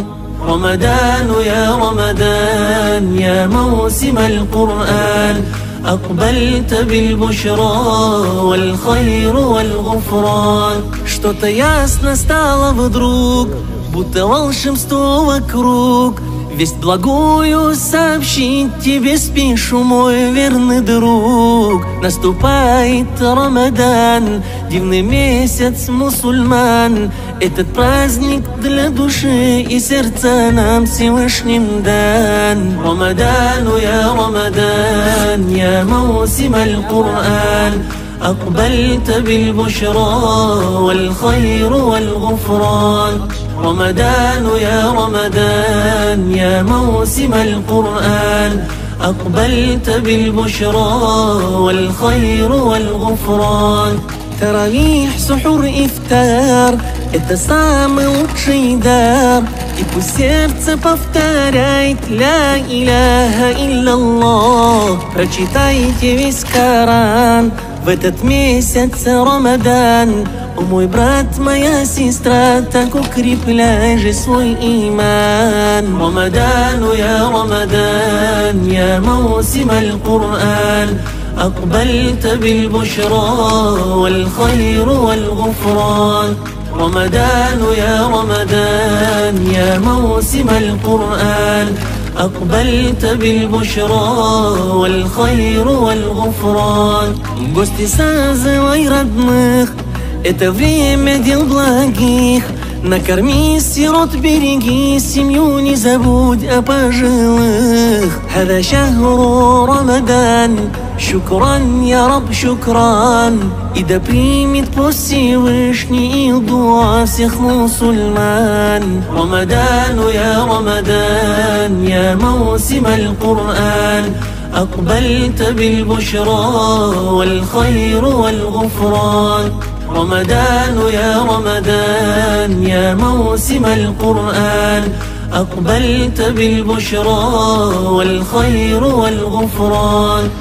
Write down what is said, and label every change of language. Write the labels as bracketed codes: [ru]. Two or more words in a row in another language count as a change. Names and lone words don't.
[ar] رمضان يا رمضان يا موسم القرآن، أقبلت بالبشرى والخير والغفран. [ru] Что-то ясно стало вдруг, будто волшебство вокруг. Весть благую сообщить тебе спешу, мой верный друг. Наступает Рамадан, дивный месяц мусульман. Этот праздник для души и сердца нам Всевышним дан. [ar] رمضان يا رمضان يا موسم القرآن، أقبلت بالبشرى والخير والغفران. رمضان يا رمضان يا موسم القرآن، أقبلت بالبشرى والخير والغفران. تراويح, سحур, [ru] ифтар — это самый лучший дар. И пусть сердце повторяет [ar] لا إله إلا الله. [ru] Прочитайте весь Коран в этот месяц Рамадан. О мой брат, моя сестра, так укрепляй же свой иман. [ar] رمضان يا رمضان يا موسم القرآن، أقبلت بالبشرى والخير والغفران. رمضان يا رمضان يا موسم القرآن، أقبلت بالبشرى والخير والغفران. [ru] Гости, созывай родных, это время дел благих. Накорми сирот, береги семью, не забудь о пожилых. [ar] هذا شهر رمضان, شكرا يا رب، شكرا. [ru] И да примет пост Всевышний и дуа всех мусульман. [ar] رمضان يا رمضان يا موسم القرآن، أقبلت بالبشرى والخير والغفران. رمضان يا رمضان يا موسم القرآن، أقبلت بالبشرى والخير والغفران.